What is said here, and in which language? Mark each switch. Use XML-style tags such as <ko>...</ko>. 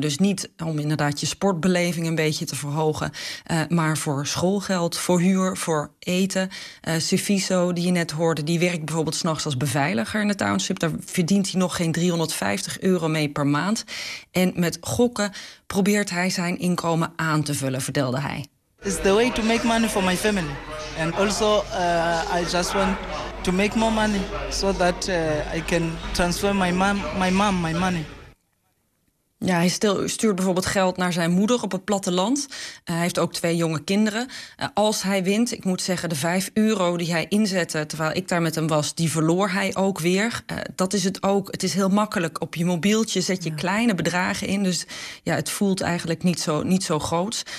<nl>Dus niet om inderdaad je sportbeleving een beetje te verhogen, maar voor schoolgeld, voor huur, voor eten. Seviso, die je net hoorde, die werkt bijvoorbeeld 's nachts als beveiliger in de township. Daar verdient hij nog geen €350 mee per maand. En met gokken probeert hij zijn inkomen aan te vullen, vertelde hij.</nl> <en>It's the way to make money for my family. And also I just want to make more money so that I can transfer my mom my money.</en> <nl>Ja, hij stuurt bijvoorbeeld geld naar zijn moeder op het platteland. Hij heeft ook 2 jonge kinderen. Als hij wint, ik moet zeggen, de 5 euro die hij inzette terwijl ik daar met hem was, die verloor hij ook weer. Dat is het ook. Het is heel makkelijk. Op je mobieltje zet je kleine bedragen in. Dus ja, het voelt eigenlijk niet zo groot.</nl>